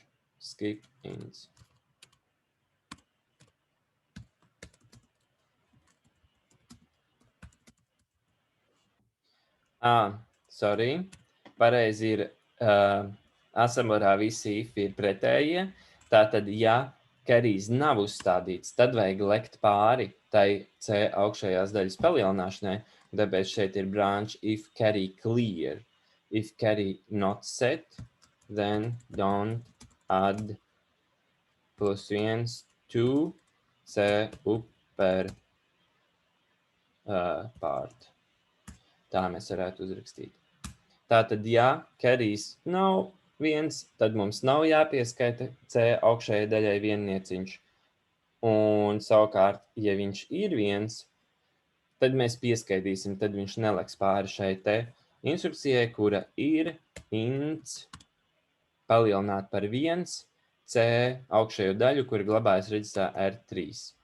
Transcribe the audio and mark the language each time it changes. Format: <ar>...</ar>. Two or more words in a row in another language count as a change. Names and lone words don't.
<en>Skip int. Sorry.</en> <lv>Pareizi ir assemblerā visi if ir pretējie. Tātad, ja carries nav uzstādīts, tad vajag lekt pāri tai C augšējās daļas palielināšanai. Tāpēc šeit ir</lv> <en>branch if carry clear. If carry not set, then don't add +1 to C upper part.</en> <lv>Tā mēs varētu uzrakstīt. Tātad, ja carries nav 1, tad mums nav jāpieskaita C augšējai daļai viennieciņš. Un savukārt, ja viņš ir 1, tad mēs pieskaitīsim, tad viņš neliks pāri šai te instrukcijai, kura ir int palielināt par 1 C augšējo daļu, kura glabājas reģistrā R3.</lv>